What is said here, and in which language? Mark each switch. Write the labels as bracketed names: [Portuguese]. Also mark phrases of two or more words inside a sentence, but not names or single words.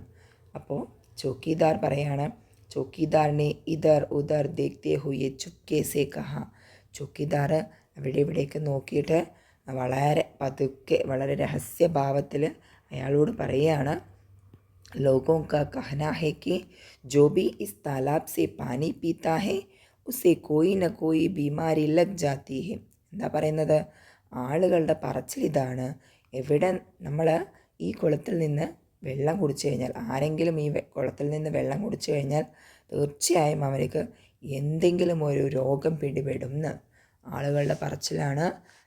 [Malayalam] അപ്പോൾ ചോക്കിദാർ പറയാണ്, [Hindi] चौकीदार ने इधर उधर देखते हुए चुपके से कहा. [Malayalam] ചോക്കിദാർ അവിടെ ഇവിടേക്ക് നോക്കിയിട്ട് വളരെ പതുക്കെ, വളരെ രഹസ്യഭാവത്തിൽ അയാളോട് പറയുകയാണ്, [Hindi] ലോഗോं का कहना है कि जो भी इस तालाब से पानी पीता है उसे कोई न कोई बीमारी लग जाती है. [Malayalam] എന്താ പറയുന്നത്? ആളുകളുടെ പറച്ചിലിതാണ്, എവിടെ നമ്മൾ ഈ കുളത്തിൽ നിന്ന് വെള്ളം കുടിച്ചു കഴിഞ്ഞാൽ, ആരെങ്കിലും ഈ കുളത്തിൽ നിന്ന് വെള്ളം കുടിച്ചു കഴിഞ്ഞാൽ തീർച്ചയായും അവർക്ക് എന്തെങ്കിലും ഒരു രോഗം പിടിപെടും എന്ന് ആളുകളുടെ പറച്ചിലാണ്.